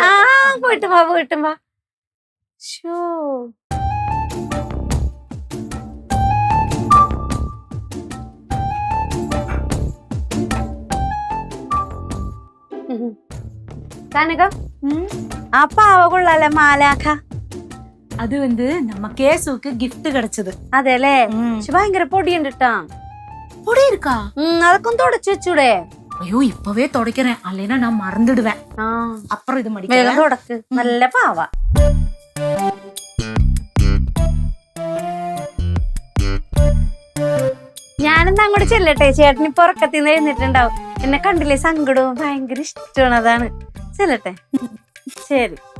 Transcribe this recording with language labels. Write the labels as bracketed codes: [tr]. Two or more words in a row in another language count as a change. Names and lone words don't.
[ml] പോയിട്ടും വാ, പോയിട്ടും വാ. ഷോ, കനകം, ആ പാവ കൊള്ളാല മാലാഖ. [ta] அது வந்து நம்ம கேசுக்கு gift கிடைச்சது. [ml] അതെല്ലേ? പക്ഷെ ഭയങ്കര പൊടിയുണ്ട് ട്ടാ. [ta] பொடி இருக்கா? [ml] അതൊക്കെ ഒന്ന് തുടച്ചു വെച്ചൂടെ? [ta] ஐயோ இப்பவே துடைக்கிறேன், அல்லைனா நான் மறந்துடுவேன். அப்புறம் இது [ml] വേഗം [ta] மடிக்கிறேன். [ml] തുടക്ക്, നല്ല പാവ. ഞാനെന്നാ അങ്ങോട്ട് ചെല്ലട്ടെ, ചേട്ടൻ ഇപ്പൊ ഉറക്കത്തിന്ന് എഴുന്നിട്ടുണ്ടാവും. എന്നെ കണ്ടില്ലേ, സങ്കടവും ഭയങ്കര ഇഷ്ടമാണ്, അതാണ്. ചെല്ലട്ടെ? ശരി.